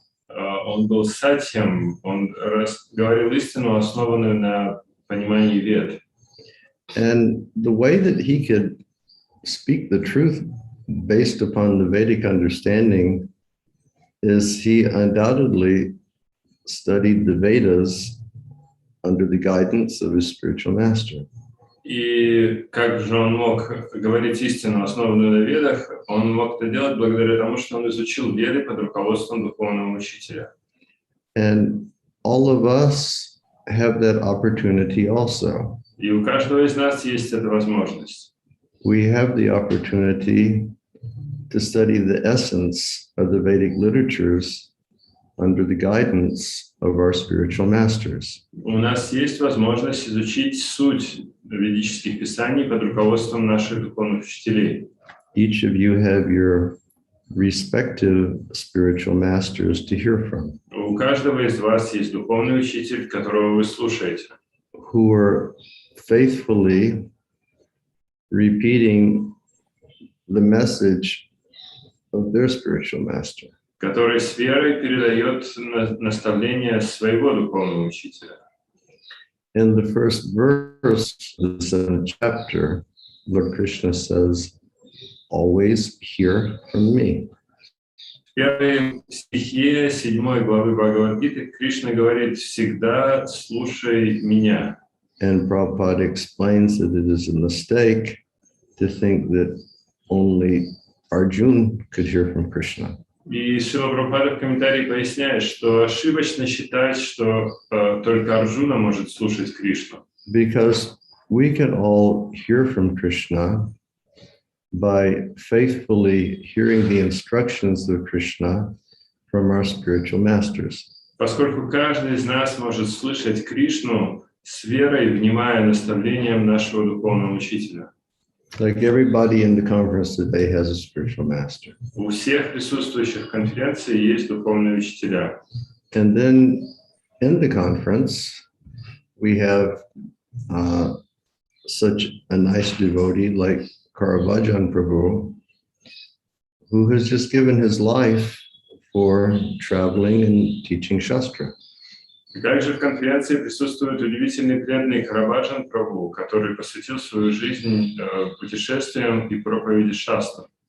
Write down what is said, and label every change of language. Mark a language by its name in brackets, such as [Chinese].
[Russian] Он был сатьям, он говорил истину, основанную на понимании вед. [English] And the way that he could speak the truth based upon the Vedic understanding is he undoubtedly studied the Vedas under the guidance of his spiritual master. [Russian] И как же он мог говорить истину, основанную на ведах? Он мог это делать благодаря тому, что он изучил веды под руководством духовного учителя. [English] And all of us have that opportunity also. [Russian] И у каждого из нас есть эта возможность. [English] We have the opportunity to study the essence of the Vedic literatures under the guidance of our spiritual masters. [Russian] У нас есть возможность изучить суть ведических писаний под руководством наших духовных учителей. [English] Each of you have your respective spiritual masters to hear from, [Russian] У каждого из вас есть духовный учитель, которого вы слушаете, [English] who are faithfully repeating the message of their spiritual master. [Russian] который с верой передает наставления своего духовного учителя. [English] In the first verse of the 7th chapter, Lord Krishna says, always hear from me. [Russian] В первой стихе 7 главы Бхагавад-гиты Кришна говорит: «Всегда слушай меня». [English] And Prabhupada explains that it is a mistake to think that only Arjuna could hear from Krishna. [Russian] И Шрила Прабхупада в комментарии поясняет, что ошибочно считать, что только Арджуна может слушать Кришну. [English] Because we can all hear from Krishna by faithfully hearing the instructions of Krishna from our spiritual masters. [Russian] Поскольку каждый из нас может слышать Кришну с верой, внимая наставлениям нашего духовного учителя. [English] Like everybody in the conference today has a spiritual master. [Russian] У всех присутствующих в конференции есть духовные учителя. [English] And then in the conference, we have such a nice devotee like Caravaggio Prabhu, who has just given his life for traveling and teaching Shastra. [Russian] И также в конференции присутствует удивительный преданный Караваджан Прабху, который посвятил свою жизнь путешествиям и проповеди шастр.